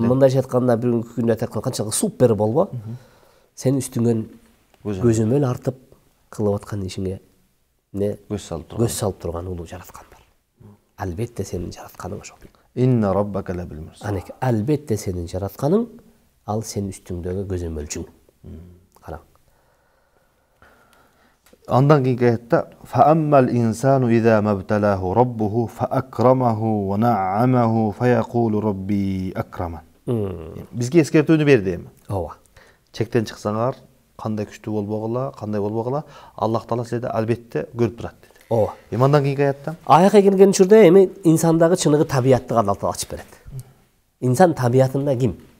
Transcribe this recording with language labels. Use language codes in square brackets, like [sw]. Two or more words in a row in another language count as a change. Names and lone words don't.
[ky] Мындайча айтканда бүгүнкү күндө айтканда канчалык супер болбо. Сен үстүңөн көзөмөл артып кылып аткан ишиңе не көз салып турган улуу жараткан бар. Албетте сенин жаратканың ошол. [ar] إن ربك لبالمرصاد. [ky] Анеке, албетте сенин жаратканың ал сен үстүңдөгү көзөмөлчүң. Караң. Андан кийинки аятта [ar] فأما الإنسان إذا ما ابتلاه ربه فأكرمه ونعمه فيقول ربي أكرمن. [ky] Бизге эскертүүнү берди эми. Ооба. Чектен чыксаңар, кандай күчтүү болбогула, кандай болбогула, Аллах Таала силерди албетте көрүп турат деди. Ооба. Эми андан кийинки аятта Аяка келген учурда эми инсандагы чыныгы табиятты Алла Таала ачып берет. Инсан табиятында ким?